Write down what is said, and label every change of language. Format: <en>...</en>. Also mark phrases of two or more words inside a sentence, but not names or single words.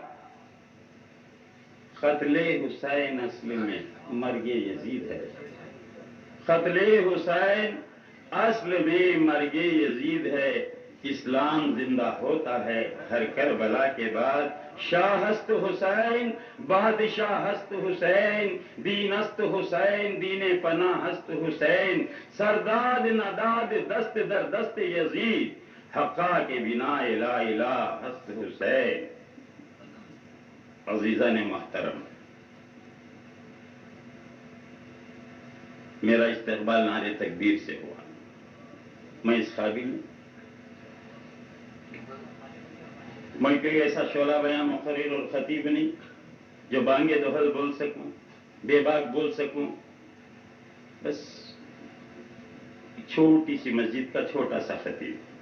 <ur>قتل حسین اصل میں مرگ یزید ہے، قتل حسین اصل میں مرگ یزید ہے، اسلام زندہ ہوتا ہے ہر کربلا کے بعد،</ur> <fa>شاہ است حسین بادشاہ است حسین، دین است حسین دین پناہ است حسین، سرداد نداد دست در دست یزید، حقا کے بنا لا الہ است حسین۔</fa> <ur>عزیزان محترم، میرا استقبال نعرے تکبیر سے ہوا، میں اس قابل ہوں، میں کوئی ایسا شعلہ بیان مقرر اور خطیب نہیں جو بانگے دہل بول سکوں، بے باک بول سکوں، بس چھوٹی سی مسجد کا چھوٹا سا خطیب۔</ur>